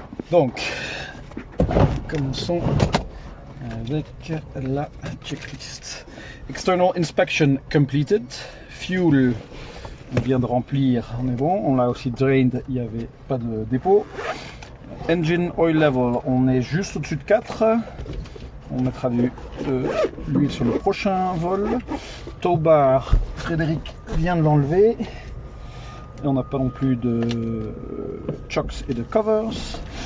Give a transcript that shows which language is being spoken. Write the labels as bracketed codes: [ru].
[fr] Donc, commençons avec la checklist. [en] External inspection completed. [fr] Fuel, on vient de remplir, on est bon. On l'a aussi drained, il n'y avait pas de dépôt. [en] Engine oil level, [fr] on est juste au-dessus de 4. On mettra de l'huile sur le prochain vol. Tow bar, Frédéric vient de l'enlever. Et on n'a pas non plus de chocks et de covers.